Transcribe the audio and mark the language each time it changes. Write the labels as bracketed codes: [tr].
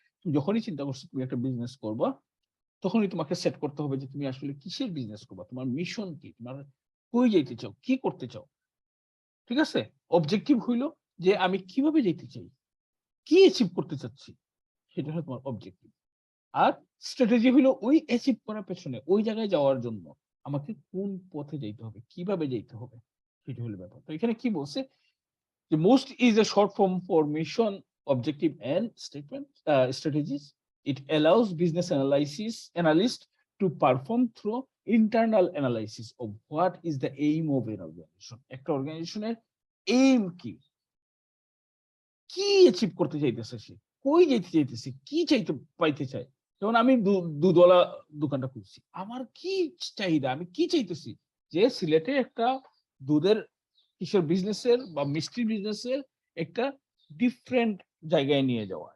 [bn] তুমি যখনই চিন্তা করছো তুমি একটা বিজনেস করবা, তখনই তোমাকে সেট করতে হবে যে তুমি আসলে কিসের বিজনেস করবা, তোমার মিশন কি, তোমার কই যাইতে চাও, কি করতে চাও, ঠিক আছে। অবজেক্টিভ হইলো যে আমি কিভাবে যেতে চাই, কি অ্যাচিভ করতে চাচ্ছি, সেটা হলো তোমার অবজেক্টিভ। আর স্ট্র্যাটেজি হলো ওই অ্যাচিভ করার পেছনে, ওই জায়গায় যাওয়ার জন্য আমাকে কোন পথে যেতে হবে, কিভাবে যেতে হবে, সেটা হলো ব্যাপার। তো এখানে কি বলছে? [en] The most is a short form for mission, objective, and statement strategies. It allows business analysts to perform through internal analysis of what is the aim of an organization. [bn] একটা অর্গানাইজেশনের aim কি, কি অ্যাচিভ করতে চাইতেছে সে, কই যেতে চাইতেছে, কি চাইতে পাইতে চায়। যেমন আমি দুধওয়ালা দোকানটা খুলছি, আমার কি চাহিদা, আমি কি চাইতেছি, যে সিলেটে একটা দুধের কিসের বিজনেসের বা মিষ্টির বিজনেসের একটা ডিফারেন্ট জায়গায় নিয়ে যাওয়া।